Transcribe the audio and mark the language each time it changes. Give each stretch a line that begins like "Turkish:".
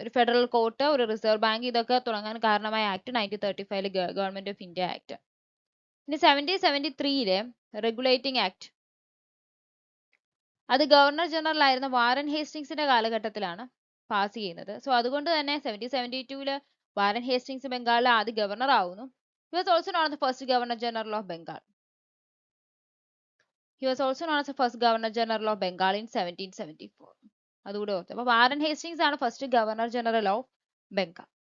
Malayalam: ഒരു federal court, ഒരു reserve bank, ഇതൊക്കെ തുടങ്ങാൻ കാരണമായ act 1935 government of India act. ഇനി 1773 റെഗുലേറ്റിംഗ് ആക്ട്, അത് ഗവർണർ ജനറൽ ആയിരുന്ന വാറൻ ഹേസ്റ്റിങ്സിന്റെ കാലഘട്ടത്തിലാണ് പാസ് ചെയ്യുന്നത്. സോ അതുകൊണ്ട് തന്നെ 1772 വാറൻ ഹേസ്റ്റിങ്സ് ബംഗാളിലെ ആദ്യ ഗവർണർ ആവുന്നു.
English: He was also known as the first Governor General of Bengal. He was also known as the first Governor General of Bengal in 1774.
Malayalam: അതുകൂടെ ഓർത്ത്. അപ്പൊ വാറൻ ഹേസ്റ്റിങ്സ് ആണ് first governor general of Bengal.